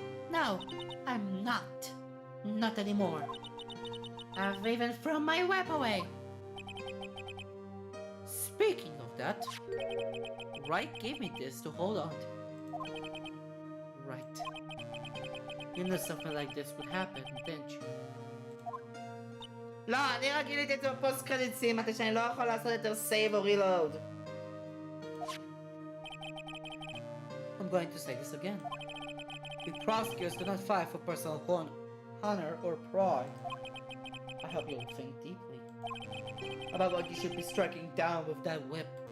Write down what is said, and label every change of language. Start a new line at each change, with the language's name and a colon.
English: No, I'm not. Not anymore. I've even thrown my whip away. Speaking of that, Wright gave me this to hold on to. Right. You knew something like this would happen, didn't you?
Hebrew: לא, אני רק גיליתי את הפוסט קרדיטים, מתי שאני לא יכול לעשות יותר save או reload.
English: I'm going to say this again. We prosecutors do not fight for personal honor or pride. I hope you will think deeply about what you should be striking down with that whip.